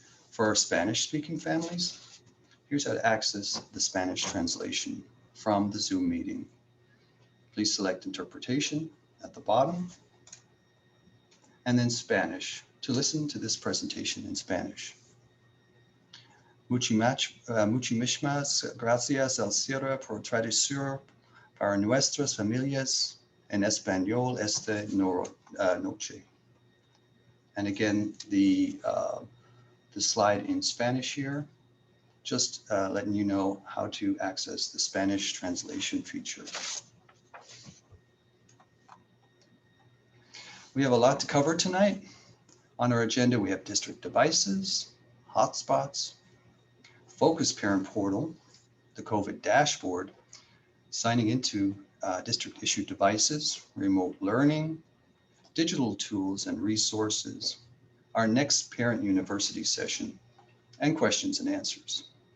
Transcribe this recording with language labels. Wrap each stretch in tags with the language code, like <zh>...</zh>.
<en>For our Spanish-speaking families, here's how to access the Spanish translation from the Zoom meeting. Please select Interpretation at the bottom, and then Spanish to listen to this presentation in Spanish.</en> <es>Muchísimas gracias, Alcira, por traducir para nuestras familias en español esta noche.</es> <en>And again, the slide in Spanish here, just letting you know how to access the Spanish translation feature. We have a lot to cover tonight. On our agenda, we have district devices, hotspots, Focus Parent Portal, the COVID dashboard, signing into district issued devices, remote learning, digital tools and resources, our next Parent University session, and questions and answers.</en>